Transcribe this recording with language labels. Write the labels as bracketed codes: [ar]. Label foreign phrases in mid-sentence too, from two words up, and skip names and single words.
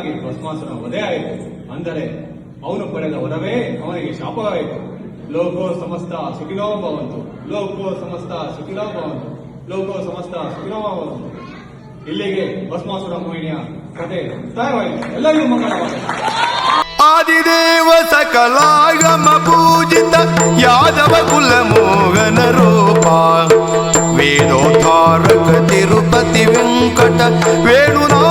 [kn] ಭಸ್ಮಾಸುರನ ವಧೆ ಆಯಿತು. ಅಂದರೆ ಅವನು ಪಡೆದ ವರವೇ ಅವನಿಗೆ ಶಾಪವಾಯಿತು. [sa] ಲೋಕೋ ಸಮಸ್ತ ಸುಖಿನೋ ಭವಂತು, ಲೋಕೋ ಸಮಸ್ತ ಸುಖಿನೋ ಭವಂತು, ಲೋಕೋ ಸಮಸ್ತ ಸುಖಿನೋ ಭವಂತು. [kn] ಇಲ್ಲಿಗೆ ಭಸ್ಮಾಸುರ ಮೋಹಿನಿಯ ಕಥೆ ಮುಕ್ತಾಯವಾಯಿತು. ಎಲ್ಲರಿಗೂ ಮಂಗಳವಾಗಲಿ. [sa] ಆದಿದೇವ ಸಕಲಾಗಮ ಪೂಜಿತ ಯಾದವ ಕುಲ ಮೋಹನ ರೂಪ ವೇದೋದ್ಧಾರಕ ತಿರುಪತಿ ವೆಂಕಟ ವೇಣು